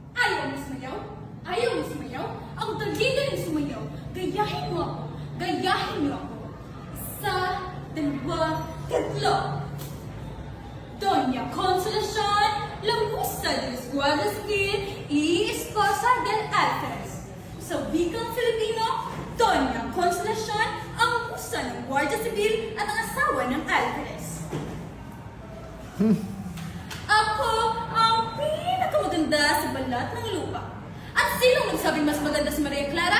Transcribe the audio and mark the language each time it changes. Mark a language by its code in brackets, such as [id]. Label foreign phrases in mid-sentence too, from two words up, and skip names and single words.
[tl] Ayaw mo sumayaw? Ayaw mo sumayaw? Ang galing sumayaw. Gayahin mo ako. Gayahin niyo ako. Isa, dalawa, tatlo. Doña Consolacion, [es] la musa del Guardia Civil y esposa del Alferez. [tl] Sa wikang Filipino, Doña Consolacion, ang musa ng Guardia Civil at ang asawa ng Alferez. Ako ang pinakamaganda sa balat ng lupa. At sinong nagsabing mas maganda si Maria Clara?